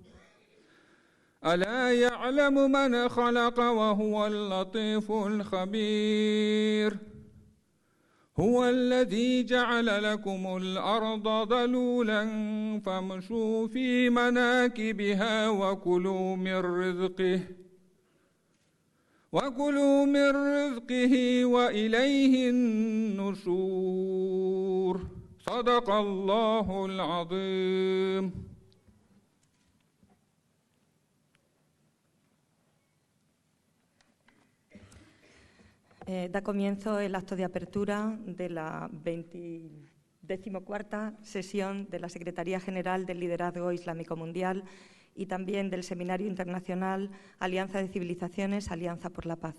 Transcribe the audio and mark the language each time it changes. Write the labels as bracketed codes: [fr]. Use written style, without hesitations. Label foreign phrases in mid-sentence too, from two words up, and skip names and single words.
[ar] ألا يعلم من خلق وهو اللطيف الخبير هو الذي جعل لكم الأرض ذلولا فامشوا في مناكبها وكلوا من رزقه وإليه النشور صدق الله العظيم. [es] Da comienzo el acto de apertura de la 24ª sesión de la Secretaría General del Liderazgo Islámico Mundial y también del Seminario Internacional Alianza de Civilizaciones, Alianza por la Paz.